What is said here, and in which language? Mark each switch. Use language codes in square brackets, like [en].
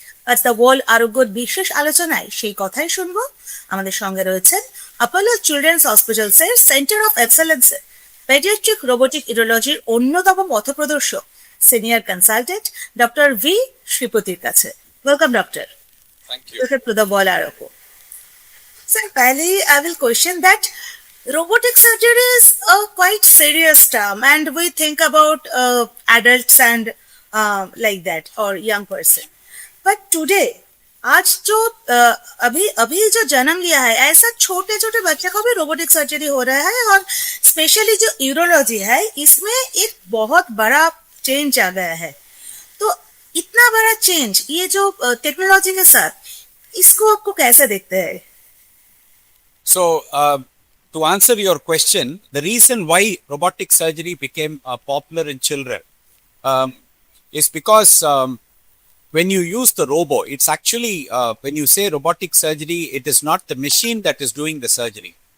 [bn] আজ the world আরোগ্যর বিশেষ আলোচনায় সেই কথাই শুনবো। আমাদের সঙ্গে রয়েছেন Apollo children's হসপিটালসের centre of excellence paediatric robotic ইউরোলজির অন্যতম পথপ্রদর্শক সিনিয়র কনসালটেন্ট ডক্টর ভি শ্রীপতির কাছে। [en] Welcome doctor. Thank you. Welcome to the World Arogya. Sir, pehli I will question that robotic surgery is a quite serious term, and we think about adults and like that, or young person. But today, [hi] आज जो अभी अभी जो जन्म लिया है, ऐसा छोटे छोटे बच्चे को भी रोबोटिक सर्जरी हो रहा है, और स्पेशली जो यूरोलॉजी है इसमें एक बहुत बड़ा चेंज आ गया है। तो इतना बड़ा चेंज ये जो टेक्नोलॉजी के साथ, इसको आपको कैसे देखते हैं? [en] So, to answer your question, the reason why robotic surgery became popular in children is because when you use the robo, it's actually, when you say robotic surgery, it is not the machine that is doing the surgery.